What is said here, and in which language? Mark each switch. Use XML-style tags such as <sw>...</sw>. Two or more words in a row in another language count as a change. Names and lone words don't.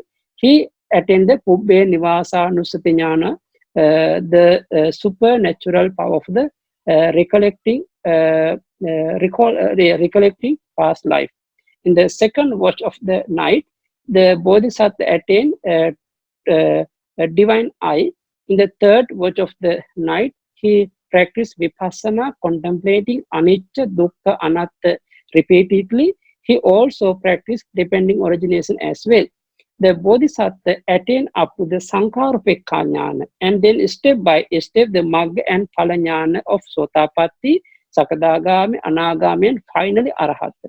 <en>He attained the</en> <pi>Pubbe Nivasa Nusati Jnana,</pi> <en>the supernatural power of the recollecting past life. In the second watch of the night, the Bodhisattva attained a divine eye. In the third watch of the night, he practiced vipassana, contemplating</en> <pi>anicca, dukkha, anatta</pi> <en>repeatedly. He also practiced depending origination as well. The Bodhisattva attained up to the</en> <pi>Sankarupekka Jnana,</pi> <en>and then step by step the Magga and</en> <pi>Phala Jnana</pi> <en>of</en> <pi>Sotapatti, Sakadagami, Anagami,</pi> <en>and finally Arahata.</en>